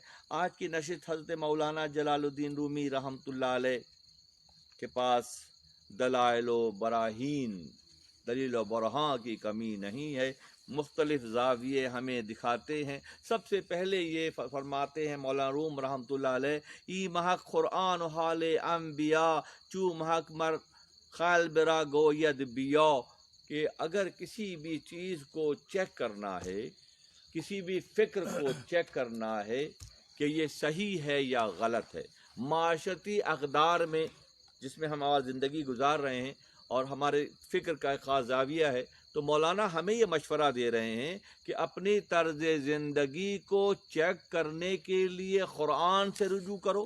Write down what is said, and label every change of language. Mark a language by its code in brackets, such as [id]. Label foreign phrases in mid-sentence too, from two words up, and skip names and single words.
[ur] آج کی نشست حضرت مولانا جلال الدین رومی [ar] رحمۃ اللہ علیہ [ur] کے پاس دلائل و براہین، دلیل و برہان کی کمی نہیں ہے، مختلف زاویے ہمیں دکھاتے ہیں۔ سب سے پہلے یہ فرماتے ہیں مولانا روم [ar] رحمۃ اللہ علیہ، [fa] ای محق قرآن و حال انبیاء چو محق مر خال برا گوید بیا، [ur] کہ اگر کسی بھی چیز کو چیک کرنا ہے، کسی بھی فکر کو چیک کرنا ہے کہ یہ صحیح ہے یا غلط ہے، معاشرتی اقدار میں جس میں ہم آج زندگی گزار رہے ہیں اور ہمارے فکر کا ایک خاص زاویہ ہے، تو مولانا ہمیں یہ مشورہ دے رہے ہیں کہ اپنی طرز زندگی کو چیک کرنے کے لیے قرآن سے رجوع کرو۔